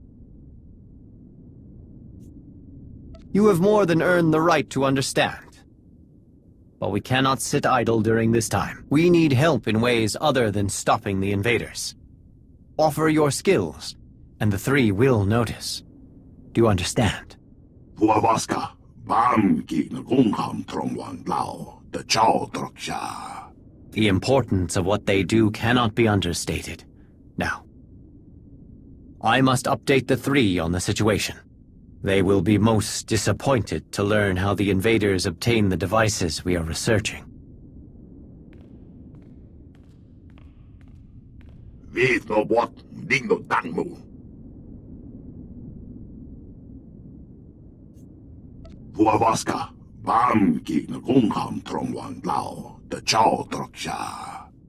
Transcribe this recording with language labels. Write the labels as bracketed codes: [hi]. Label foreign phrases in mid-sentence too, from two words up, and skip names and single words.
[en] You have more than earned the right to understand. But we cannot sit idle during this time. We need help in ways other than stopping the invaders. Offer your skills, and the three will notice. Do you understand? Huavaska, bam ki na gungham trong wang lao, The importance of what they do cannot be understated. Now, I must update the three on the situation. They will be most disappointed to learn how the invaders obtained the devices we are researching. Vuavaska, Bamki Ngungham Trongwan Lao, the Chow Troksha.